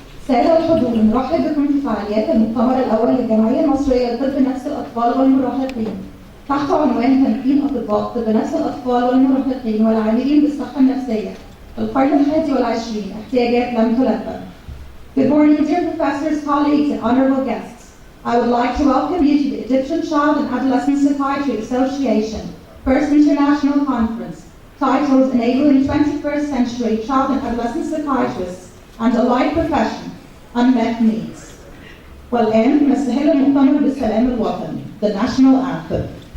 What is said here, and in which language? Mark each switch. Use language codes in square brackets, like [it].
[ar] سادة الحضور، نرحب بكم في فعاليات المؤتمر الأول للجمعية المصرية لطب نفس الأطفال والمراهقين تحت عنوان تمكين أطباء طب نفس الأطفال والمراهقين والعاملين بالصحة النفسية في القرن ال21 احتياجات لم تلبى. [en] Good morning, dear professors, colleagues, and honorable guests. I would like to welcome you to the Egyptian Child and Adolescent Psychiatry Association First International Conference titled Enabling 21st Century Child and Adolescent Psychiatrists and Allied Profession Unmet Needs. [ar] والآن نستهل المؤتمر بالسلام الوطني, [en] the national anthem.